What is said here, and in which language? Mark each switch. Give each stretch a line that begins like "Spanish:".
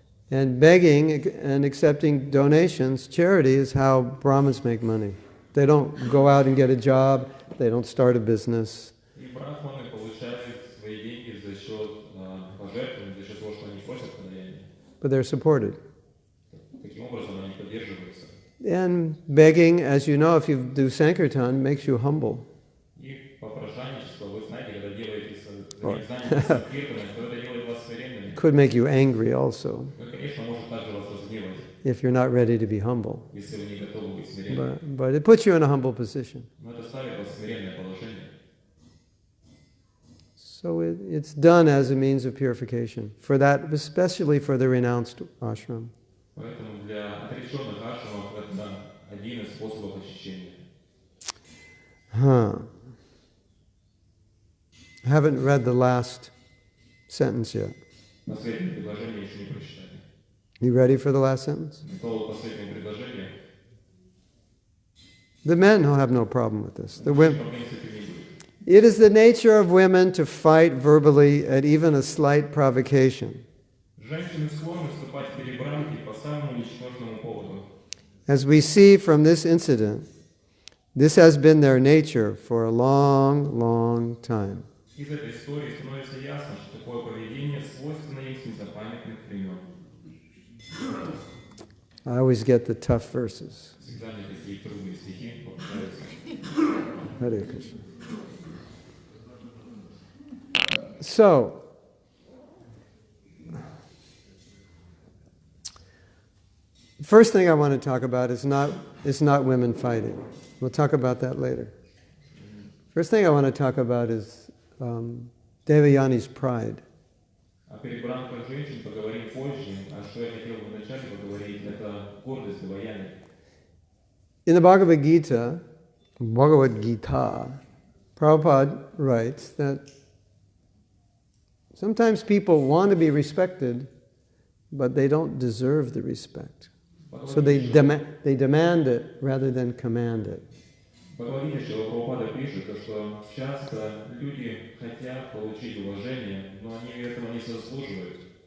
English: And begging and accepting donations, charity, is how Brahmins make money. They don't go out and get a job. They don't start a business.
Russian: И брахманы получают свои деньги за счет пожертвований, за счет того, что они просят подаяния.
English: But they're supported.
Russian: Таким образом они поддерживаются.
English: And begging, as you know, if you do Sankirtan, makes you humble.
Russian: И попрошайничество, вы знаете, когда делаете занятия санкиртаном, то это делает вас смиренными.
English: Could make you angry also,
Russian: Ну, конечно, может также вас разгневать,
English: if you're not ready to be humble.
Russian: если вы не готовы быть смиренными.
English: But it puts you in a humble position.
Russian: Но это ставит вас в смиренное положение.
English: So it's done as a means of purification, for that, especially for the renounced ashram.
Russian: Поэтому для отреченных ашрамов это один из способов очищения.
English: I haven't read the last sentence yet.
Russian: Последнее предложение еще не прочитали.
English: You ready for the last sentence?
Russian: Готово последнее предложение.
English: The men will have no problem with this. The women.
Russian: Проблем с этим не будет.
English: It is the nature of women to fight verbally at even a slight provocation.
Russian: Женщины склонны вступать в перебранки по самому ничтожному поводу.
English: As we see from this incident, this has been their nature for a long, long time.
Russian: Из этой истории становится ясно, что такое поведение свойственно им с незапамятных времен.
English: I always get the tough verses.
Russian: Всегда мне такие трудные стихи попадаются.
English: Hare Krishna. So, first thing I want to talk about is not women fighting. We'll talk about that later. First thing I want to talk about is Devayani's pride.
Russian: О перебранках женщин поговорим позже, а что я хотел бы вначале поговорить, это гордость Деваяни.
English: In the Bhagavad Gita, Prabhupada writes that sometimes people want to be respected, but they don't deserve the respect. So they demand it rather than command it.
Russian: В Бхагавадгите Прабхупада пишет, что часто люди хотят получить уважение, но они этого не заслуживают.